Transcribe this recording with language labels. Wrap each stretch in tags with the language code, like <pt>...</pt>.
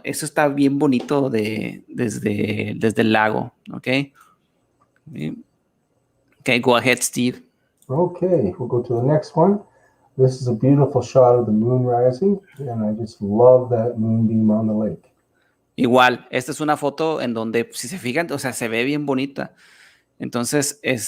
<es>Eso está bien bonito desde el lago. Ok.</es> <en>Okay, go ahead, Steve. Okay, we'll go to the next one. This is a beautiful shot of the moon rising, and I just love that moonbeam on the lake.</en> <es>Igual, esta es una foto en donde, si se fijan, o sea, se ve bien bonita. Entonces,</es>